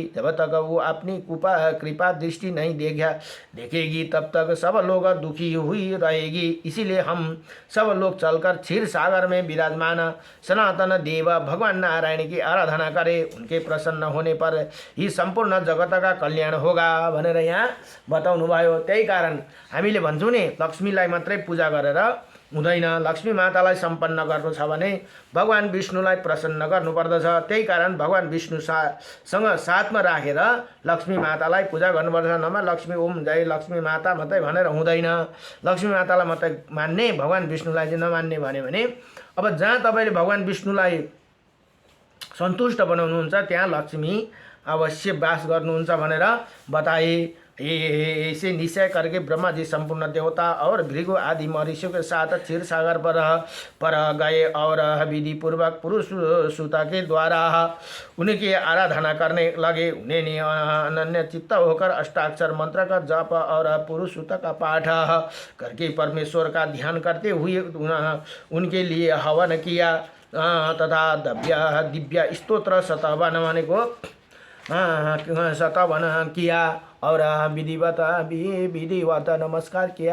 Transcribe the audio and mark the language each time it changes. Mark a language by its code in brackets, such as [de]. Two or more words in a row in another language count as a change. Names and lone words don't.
[hi] जब तक वो अपनी कृपा दृष्टि नहीं देखेगी तब तक सब लोग दुखी हुई रहेगी। इसीलिए हम सब लोग चलकर क्षीर सागर में विराजमान सनातन देव भगवान नारायण की आराधना करें। उनके प्रसन्न होने पर ही सम्पूर्ण जगत का कल्याण होगा [ne] भनेर यहाँ बताउनु भयो। त्यही कारण हामीले भन्छौँ नि, लक्ष्मीलाई मात्रै पूजा गरेर हुँदैन, लक्ष्मी मातालाई सम्पन्न गर्नु छ भने भगवान विष्णुलाई प्रसन्न गर्नुपर्दछ। त्यही कारण भगवान विष्णुसँग साथमा राखेर लक्ष्मी मातालाई पूजा गर्नुपर्छ। नमा लक्ष्मी ओम जय लक्ष्मी माता मात्रै भनेर हुँदैन। लक्ष्मी मातालाई मात्रै मान्ने, भगवान विष्णुलाई चाहिँ नमान्ने भन्यो भने अब जहाँ तपाईँले भगवान विष्णुलाई सन्तुष्ट बनाउनुहुन्छ त्यहाँ लक्ष्मी अवश्य वास गर्नुहुन्छ भनेर बताए। [hi] ऐसे निश्चय करके ब्रह्मा जी संपूर्ण देवता और भृगु आदि महर्षियों के साथ क्षीर सागर पर गए और विधि पूर्वक पुरुष सूता के द्वारा उनकी आराधना करने लगे। उन्हें अनन्य चित्त होकर अष्टाक्षर मंत्र का जप और पुरुष सूता का पाठ करके परमेश्वर का ध्यान करते हुए उनके लिए हवन किया तथा दिव्य स्तोत्र शतवन को शतवन किया और विधिवत नमस्कार किया।